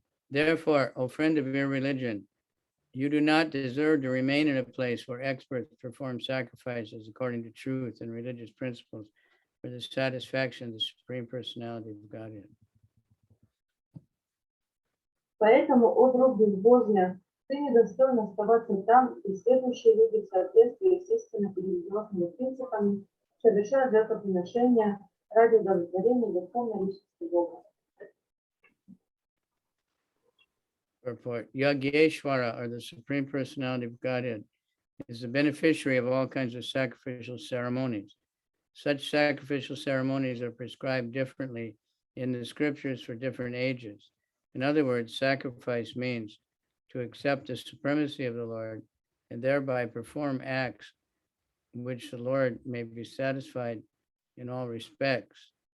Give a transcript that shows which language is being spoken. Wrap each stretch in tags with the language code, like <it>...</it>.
<en>Therefore, O friend of your religion, you do not deserve to remain in a place where experts perform sacrifices according to truth and religious principles for the satisfaction of the Supreme Personality of Godhead.</en> <ru>Поэтому, о друг безбожия, ты недостоин оставаться там, и следующие люди в соответствии с истинными религиозными принципами совершают жертвоприношения ради удовлетворения верховной личности Бога.</ru> <en>Purport: Yageshwara, or the Supreme Personality of Godhead, is the beneficiary of all kinds of sacrificial ceremonies. Such sacrificial ceremonies are prescribed differently in the scriptures for different ages. In other words, sacrifice means to accept the supremacy of the Lord and thereby perform acts in which the Lord may be satisfied in all respects.</en>